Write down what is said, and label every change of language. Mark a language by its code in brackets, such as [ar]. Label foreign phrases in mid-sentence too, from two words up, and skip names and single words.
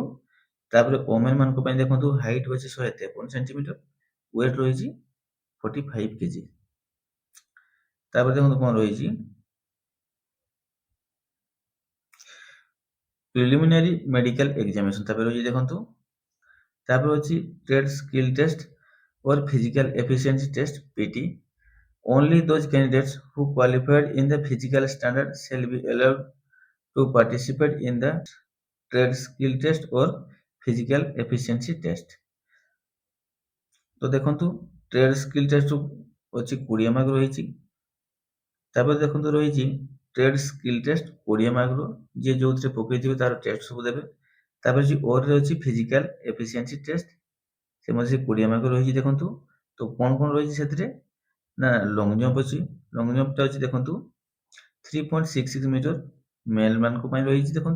[or] ତାପରେ ଓମେନ ମାନଙ୍କ ପାଇଁ ଦେଖନ୍ତୁ ହାଇଟ୍ ଅଛି 153 ସେଣ୍ଟିମିଟର, ୱେଟ୍ ରହିଛି 45 କେଜି। ତାପରେ ଦେଖନ୍ତୁ କଣ ରହିଛି [en] preliminary medical examination [or] ତାପରେ ରହିଛି ଦେଖନ୍ତୁ। ତାପରେ ଅଛି [en] trade skill test or physical efficiency test PT. Only those candidates who qualified in the physical standard shall be allowed to participate in the trade skill test or physical efficiency test. [or] ତ ଦେଖନ୍ତୁ [en] trade skill test [or] ଅଛି 20 ମାର୍କ ରହିଛି। ତାପରେ ଦେଖନ୍ତୁ ରହିଛି [en] trade skill test [or] 20 ମାର୍କର, ଯିଏ ଯୋଉଥିରେ ପକେଇଥିବେ ତାର ଟେଷ୍ଟ ସବୁ ଦେବେ। ତାପରେ ଅଛି ଓରେ ଅଛି [en] physical efficiency test, [or] ସେ ମଧ୍ୟ 20 ମାର୍କ ରହିଛି ଦେଖନ୍ତୁ। ତ କଣ କଣ ରହିଛି ସେଥିରେ ନା [en] long jump [or] ଅଛି, [en] long jumpଟା [or] ଅଛି ଦେଖନ୍ତୁ 3.66 ମିଟର ମେଲ୍ ମାନଙ୍କ ପାଇଁ ରହିଛି ଦେଖନ୍ତୁ।